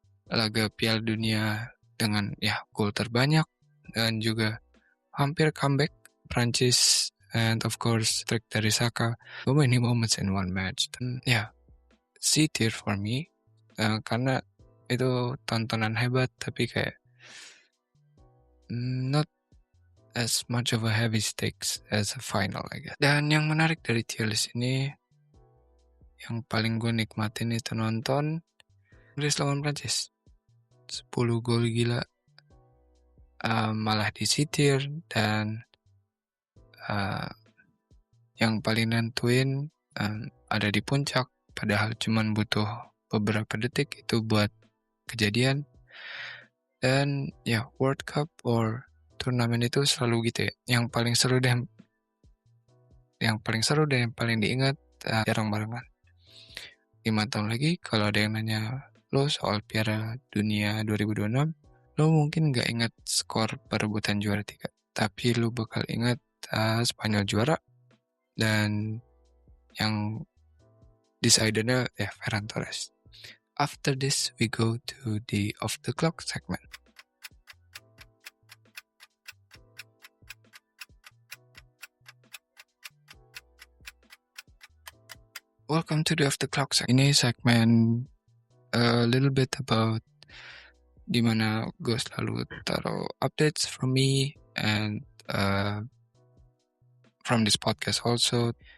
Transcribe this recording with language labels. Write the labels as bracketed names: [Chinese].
[Indonesian] Laga Piala Dunia dengan gol terbanyak dan juga hampir comeback Prancis, [English] and of course [Indonesian] trick dari Saka. [English] So many moments in one match. [Indonesian] Dan [English] C tier for me [Indonesian] karena itu tontonan hebat, tapi kayak [English] not as much of a heavy stakes as a final, I guess. [Indonesian] Dan yang menarik dari tier list ini, yang paling gue nikmatin itu nonton Inggris lawan Prancis. 10 gol gila, malah di C tier. Dan yang paling nentuin ada di puncak, padahal cuman butuh beberapa detik itu buat kejadian. Dan World Cup or turnamen itu selalu gitu ya. Yang paling seru dan yang paling diingat jarang barengan. 5 tahun lagi kalau ada yang nanya lo soal Piala Dunia 2026, lo mungkin gak ingat skor perebutan juara 3, tapi lo bakal ingat Spanyol juara dan yang decidernya Ferran Torres. [English] After this, we go to the off the clock segment. Welcome to the off the clock segment. [Indonesian] Ini segmen [English] a little bit about [Indonesian] dimana gue selalu taruh [English] updates from me and from this podcast also.